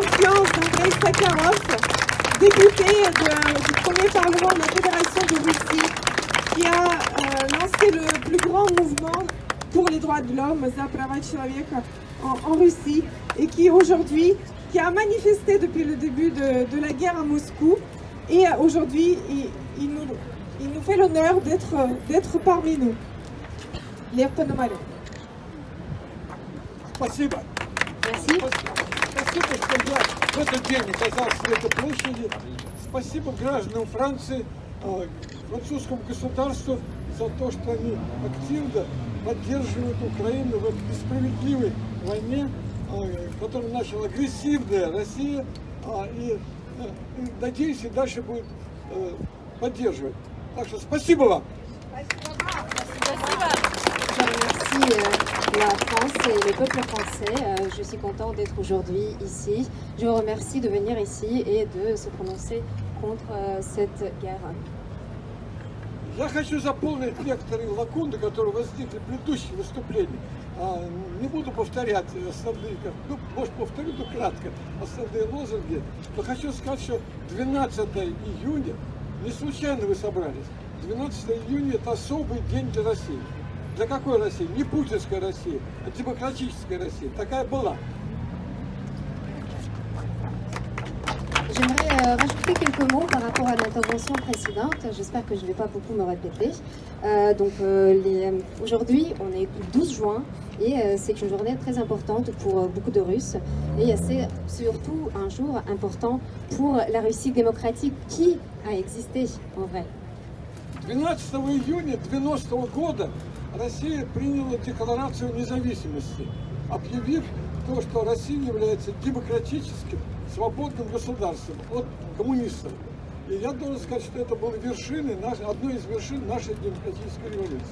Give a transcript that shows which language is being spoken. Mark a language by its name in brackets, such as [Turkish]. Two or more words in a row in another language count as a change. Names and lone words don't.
[French] présence d'Andrei Sakharov, député du premier parlement de la Fédération de Russie, qui a lancé le plus grand mouvement pour les droits de l'homme, [Russian] за права человека, [French] en Russie, et qui aujourd'hui, qui a manifesté depuis le début de la guerre à Moscou, et aujourd'hui, il nous fait l'honneur d'être parmi nous. [Russian] Лев Пономарев. Спасибо. [French] Merci. [Russian] Спасибо, что я в этот день оказался на этой площади. Спасибо гражданам Франции, французскому государству за то, что они активно поддерживают Украину в этой несправедливой войне, которую начала агрессивная Россия, и надеюсь, и дальше будет поддерживать. Так что спасибо вам. [French] Je remercie la France et le peuple français. Je suis contente d'être aujourd'hui ici. Je vous remercie de venir ici et de se prononcer contre cette guerre. [Russian] Я хочу заполнить некоторые лакуны, которые возникли в предыдущих выступлениях. Не буду повторять основные, может повторю, но кратко, основные лозунги. Но хочу сказать, что 12 июня, не случайно вы собрались, 12 июня это особый день для России. Для какой России? Не путинской России, а демократической России. Такая была. [French] J'aimerais rajouter quelques mots par rapport à l'intervention précédente. J'espère que je ne vais pas beaucoup me répéter. Aujourd'hui, on est le 12 juin et c'est une journée très importante pour beaucoup de Russes. Et c'est surtout un jour important pour la Russie démocratique qui a existé en vrai. [Russian] 12 июня 90 года Россия приняла декларацию независимости, объявив то, что Россия является демократическим, свободным государством от коммунистов. И я должен сказать, что это было одной из вершин нашей демократической революции.